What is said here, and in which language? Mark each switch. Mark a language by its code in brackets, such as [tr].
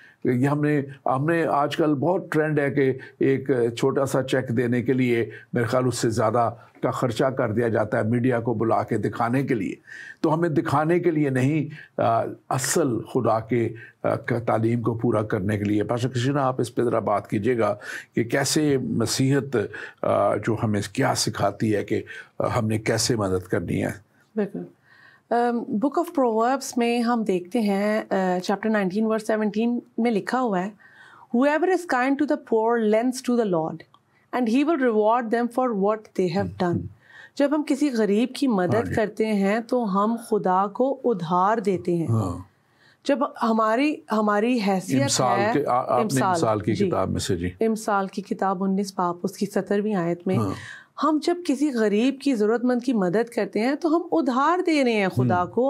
[ur] یہ ہم نے آج کل بہت ٹرینڈ ہے کہ ایک چھوٹا سا چیک دینے کے لیے میرے خیال اس سے زیادہ کا خرچہ کر دیا جاتا ہے میڈیا کو بلا کے دکھانے کے لیے. تو ہمیں دکھانے کے لیے نہیں, اصل خدا کے تعلیم کو پورا کرنے کے لیے. پاسٹر کرسٹینا, آپ اس پہ ذرا بات کیجیے گا کہ کیسے مسیحیت جو ہمیں کیا سکھاتی ہے کہ ہم نے کیسے مدد کرنی ہے. بالکل. بک آف پرووربس میں ہم دیکھتے ہیں چیپٹر 19 ورس 17 میں لکھا ہوا ہے, [en] whoever is kind to the poor lends to the Lord and he will reward them for what they have done. [ur] جب ہم کسی غریب کی مدد کرتے ہیں تو ہم خدا کو ادھار دیتے ہیں. جب ہماری حیثیت ہے, امثال کی کتاب میں سے, امثال کی کتاب 19 باب اس کی 17ویں آیت میں, ہم جب کسی غریب کی ضرورت مند کی مدد کرتے ہیں تو ہم ادھار دے رہے ہیں خدا کو.